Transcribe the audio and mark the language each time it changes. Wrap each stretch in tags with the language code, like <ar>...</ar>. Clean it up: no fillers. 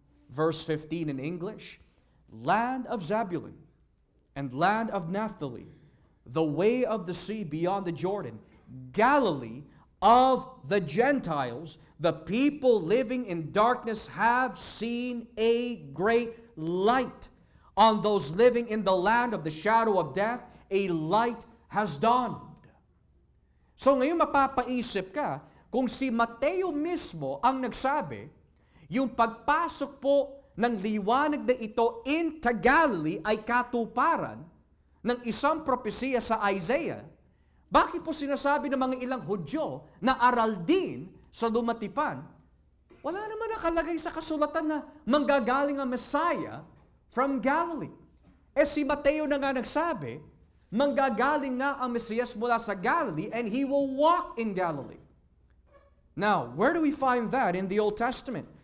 <en>Verse 15 in English, Land of Zabulon and land of Naphtali, the way of the sea beyond the Jordan, Galilee of the Gentiles, the people living in darkness have seen a great light. On those living in the land of the shadow of death, a light has dawned.</en> <tl>So ngayon mapapaisip ka, kung si Mateo mismo ang nagsabi, yung pagpasok po ng liwanag na ito</tl> <en>into Galilee</en> <tl>ay katuparan ng isang propesiya sa Isaiah, bakit po sinasabi ng mga ilang Hudyo na aral din sa Lumatipan? Wala naman nakalagay sa kasulatan na manggagaling ang Messiah</tl> <en>from Galilee.</en> <tl>Si Mateo na nga nagsabi, manggagaling nga ang Mesiyas mula sa Galilee</tl> <en>and He will walk in Galilee. Now, where do we find that in the Old Testament?</en>